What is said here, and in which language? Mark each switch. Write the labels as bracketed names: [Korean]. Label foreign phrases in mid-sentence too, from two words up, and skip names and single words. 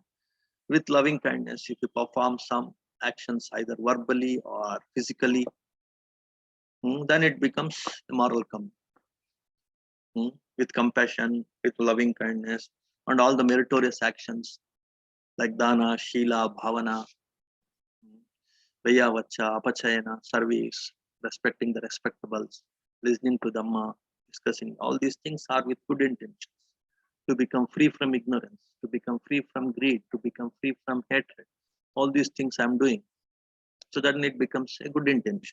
[English] With loving kindness, if you perform some actions either verbally or physically, then it becomes a moral karma. With compassion, with loving kindness, and all the meritorious actions like [Pali] dana, shila, bhavana, Vayavacha, Apachayana, [English] service, respecting the respectables, listening to Dhamma, discussing. All these things are with good intentions. To become free from ignorance, to become free from greed, to become free from hatred. All these things I'm doing. So then it becomes a good intention.